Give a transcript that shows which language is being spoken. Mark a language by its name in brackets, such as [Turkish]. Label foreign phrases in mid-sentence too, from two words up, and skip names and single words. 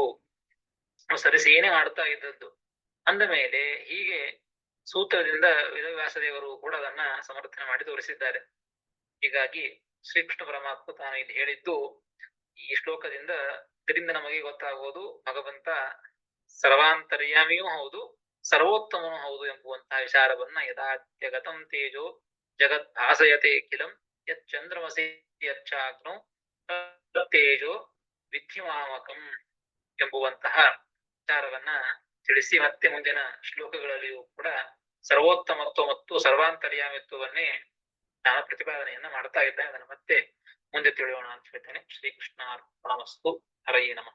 [Kannada] ಅನುಸರಿಸಿ ಏನೇ ಮಾಡ್ತಾ ಇದ್ದದ್ದು ಅಂದ ಮೇಲೆ ಹೀಗೆ ಸೂತ್ರದಿಂದ ವೇದವ್ಯಾಸ ದೇವರು ಕೂಡ ಅದನ್ನ ಸಮರ್ಥನೆ ಮಾಡಿ ತೋರಿಸಿದ್ದಾರೆ. ಹೀಗಾಗಿ ಶ್ರೀಕೃಷ್ಣ ಪರಮಾತ್ಮ ತಾನು ಇಲ್ಲಿ ಹೇಳಿದ್ದು ಈ ಶ್ಲೋಕದಿಂದ ಇದರಿಂದ ನಮಗೆ ಗೊತ್ತಾಗುವುದು ಭಗವಂತ ಸರ್ವಾಂತರ್ಯಾಮಿಯೂ ಹೌದು, ಸರ್ವೋತ್ತಮನೂ ಹೌದು ಎಂಬುವಂತಹ ವಿಚಾರವನ್ನ [Sanskrit] ಯದಾ ಜಗತಂ ತೇಜೋ ಜಗತ್ ಭಾಸಯತೆ ಕಿಲಂ ಯತ್ ಚಂದ್ರಮಸಿ ಯಚ್ಚಾಗ್ನೋ ತೇಜೋ ವಿದ್ಯುಮಾಮಕಂ [Kannada] ಎಂಬುವಂತಹ ವಿಚಾರವನ್ನ ತಿಳಿಸಿ ಮತ್ತೆ ಮುಂದಿನ ಶ್ಲೋಕಗಳಲ್ಲಿಯೂ ಕೂಡ ಸರ್ವೋತ್ತಮತ್ವ ಮತ್ತು ಸರ್ವಾಂತರ್ಯಾಮಿತ್ವವನ್ನೇ ಜ್ಞಾನ ಪ್ರತಿಪಾದನೆಯನ್ನ ಮಾಡ್ತಾ ಇದ್ದೇನೆ. ಅದನ್ನು ಮತ್ತೆ ಮುಂದೆ ತಿಳಿಯೋಣ ಅಂತ ಹೇಳ್ತೇನೆ. [Sanskrit] ಶ್ರೀಕೃಷ್ಣ ಅರ್ಪಣಮಸ್ತು.